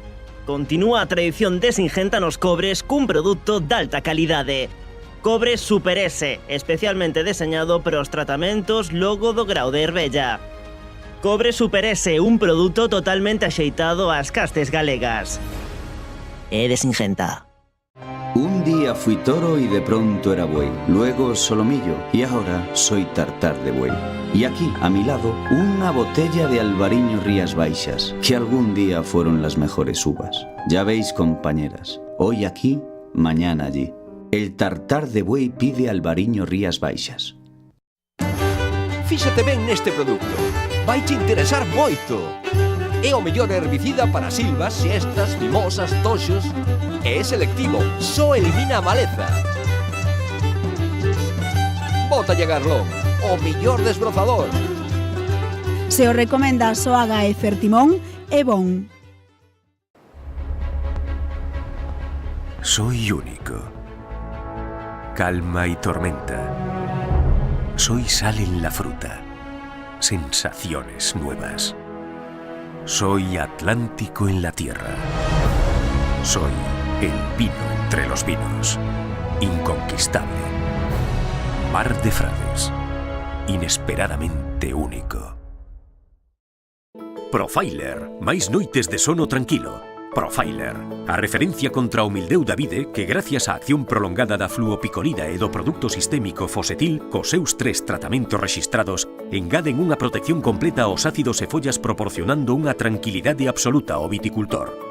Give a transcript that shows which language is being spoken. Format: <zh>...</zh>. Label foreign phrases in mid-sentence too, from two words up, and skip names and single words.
<gl>Continúa a tradición de Singenta nos cobres cun produto de alta calidade. Cobre Super S, especialmente deseñado para os tratamentos logo do grao de Herbella. Cobre Super S, un produto totalmente axeitado ás castes galegas. É de Singenta.</gl> <es>Un día fui toro y de pronto era buey, luego solomillo y ahora soy tartar de buey. Y aquí, a mi lado, una botella de Albariño Rías Baixas, que algún día fueron las mejores uvas. Ya veis, compañeras, hoy aquí, mañana allí. El tartar de buey pide Albariño Rías Baixas.</es> <gl>Fíxate ben neste produto, vai te interesar moito. É o mellor herbicida para silvas, xestas, mimosas, toxos. E é selectivo, só elimina a maleza. Bótalle Garlón, o mellor desbrozador. Se o recomenda Soaga e Fertimón, é bon.</gl> <es>Soy único. Calma y tormenta. Soy sal en la fruta. Sensaciones nuevas. Soy Atlántico en la tierra. Soy el vino entre los vinos. Inconquistable. Mar de Frades. Inesperadamente único.</es> <gl>Profiler. Máis noites de sono tranquilo. Profiler. A referencia contra o mildeu da vide que gracias á acción prolongada da fluopicolida e do produto sistémico Fosetil cos seus 3 tratamentos rexistrados engaden unha protección completa aos ácidos e follas proporcionando unha tranquilidade absoluta ao viticultor.</gl>